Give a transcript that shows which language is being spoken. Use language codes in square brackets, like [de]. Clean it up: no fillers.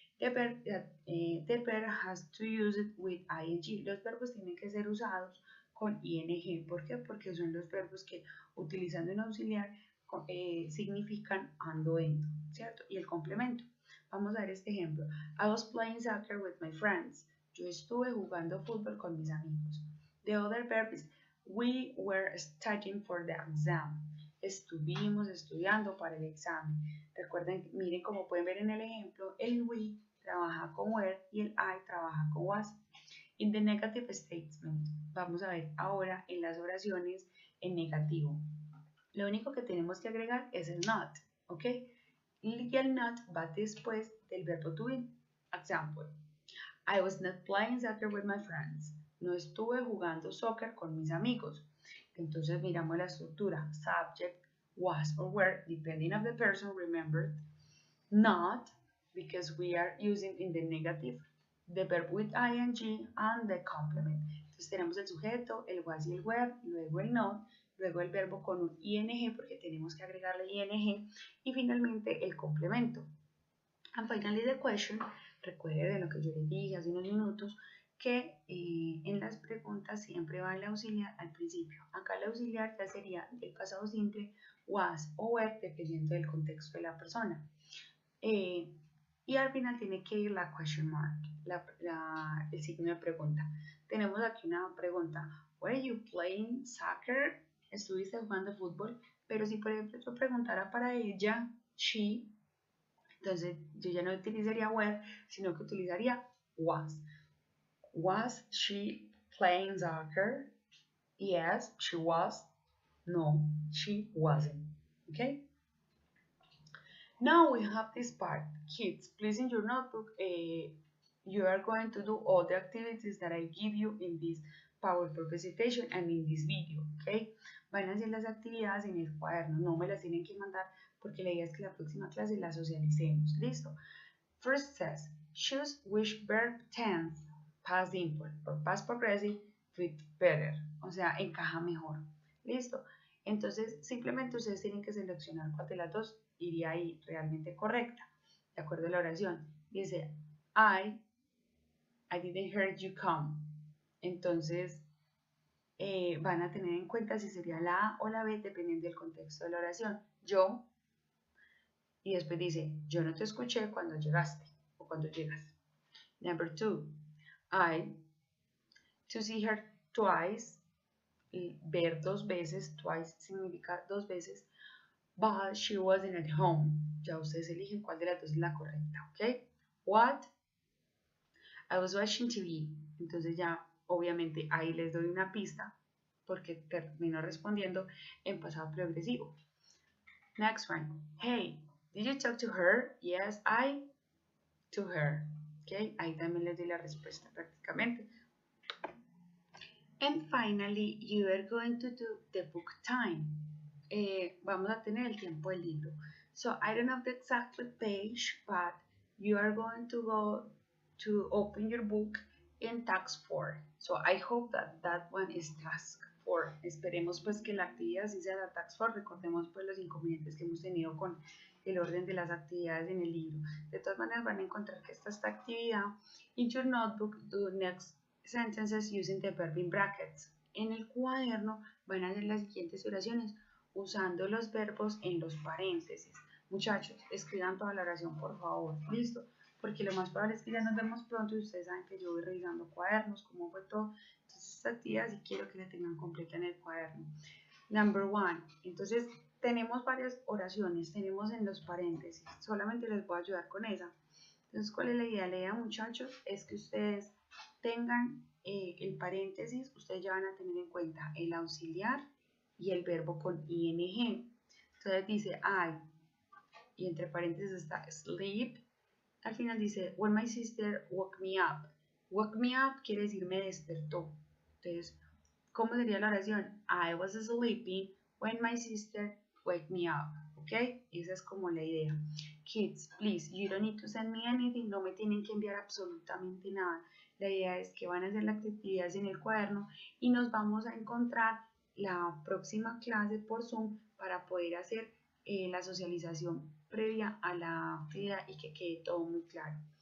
[en] The verb has to use it with ing. [es] Los verbos tienen que ser usados con ing. ¿Por qué? Porque son los verbos que utilizando un auxiliar significan ando, endo, ¿cierto? Y el complemento. Vamos a ver este ejemplo. [en] I was playing soccer with my friends. [es] Yo estuve jugando fútbol con mis amigos. [en] The other verb is we were studying for the exam. [es] Estuvimos estudiando para el examen. Recuerden, miren como pueden ver en el ejemplo, el we trabaja con were y el I trabaja con was. [en] In the negative statement, [es] vamos a ver ahora en las oraciones en negativo. Lo único que tenemos que agregar es el not, ¿ok? Y el not va después del verbo to be. [en] Example, I was not playing soccer with my friends. [es] No estuve jugando soccer con mis amigos. Entonces miramos la estructura. [en] Subject, was or were, depending on the person, remember. Not, because we are using in the negative the verb with ing and the complement. [es] Entonces tenemos el sujeto, el was y el were, luego el not, luego el verbo con un ing porque tenemos que agregarle ing y finalmente el complemento. [en] And finally the question, [es] recuerden lo que yo les dije hace unos minutos, que en las preguntas siempre va el auxiliar al principio. Acá el auxiliar ya sería el pasado simple, was o were, dependiendo del contexto de la persona. Y al final tiene que ir la question mark, el signo de pregunta. Tenemos aquí una pregunta. [en] Were you playing soccer? [es] ¿Estuviste jugando fútbol? Pero si por ejemplo yo preguntara para ella, she, entonces yo ya no utilizaría were, sino que utilizaría was. [en] Was she playing soccer? Yes, she was. No, she wasn't. Okay? Now we have this part. Kids, please in your notebook, you are going to do all the activities that I give you in this PowerPoint presentation and in this video, ¿ok? [es] Van a hacer las actividades en el cuaderno, no me las tienen que mandar porque la idea es que la próxima clase las socialicemos, ¿listo? [en] First says, choose which verb tense, past simple or past progressive fit better, [es] o sea, encaja mejor, ¿listo? Entonces, simplemente ustedes tienen que seleccionar cuál de las dos iría ahí realmente correcta, de acuerdo a la oración. [en] Dice, I didn't hear you come. [es] Entonces, van a tener en cuenta si sería la A o la B dependiendo del contexto de la oración. Yo, y después dice, yo no te escuché cuando llegaste o cuando llegas. [en] Number 2, I, to see her twice, [es] ver dos veces, [en] twice [es] significa dos veces, [en] but she wasn't at home. [es] Ya ustedes eligen cuál de las dos es la correcta, ¿ok? [en] What? I was watching TV. [es] Entonces ya, obviamente, ahí les doy una pista porque termino respondiendo en pasado progresivo. [en] Next one. Hey, did you talk to her? Yes, I to her. [es] Okay, ahí también les doy la respuesta prácticamente. [en] And finally, you are going to do the book time. [es] Vamos a tener el tiempo del libro. [en] So I don't know the exact page, but you are going to go to open your book in task 4. So I hope that one is task 4. [es] Esperemos pues que la actividad sí sea la task 4. Recordemos pues los inconvenientes que hemos tenido con el orden de las actividades en el libro. De todas maneras van a encontrar que esta actividad. [en] In your notebook, do next sentences using the verb in brackets. [es] En el cuaderno van a hacer las siguientes oraciones usando los verbos en los paréntesis. Muchachos, escriban toda la oración por favor, listo, porque lo más probable es que ya nos vemos pronto y ustedes saben que yo voy revisando cuadernos, cómo fue todo. Entonces esta actividad sí quiero que la tengan completa en el cuaderno. Number 1, entonces tenemos varias oraciones, tenemos en los paréntesis, solamente les voy a ayudar con esa. Entonces, ¿cuál es la idea? La idea, muchachos, es que ustedes tengan el paréntesis, ustedes ya van a tener en cuenta el auxiliar y el verbo con ing. Entonces dice I, y entre paréntesis está sleep. [en] Al final dice, when my sister woke me up. [es] Woke me up quiere decir me despertó. Entonces, ¿cómo sería la oración? [en] I was sleeping when my sister woke me up. ¿Ok? [es] Esa es como la idea. [en] Kids, please, you don't need to send me anything. [es] No me tienen que enviar absolutamente nada. La idea es que van a hacer las actividades en el cuaderno y nos vamos a encontrar la próxima clase por Zoom para poder hacer la socialización previa a la actividad y que quede todo muy claro.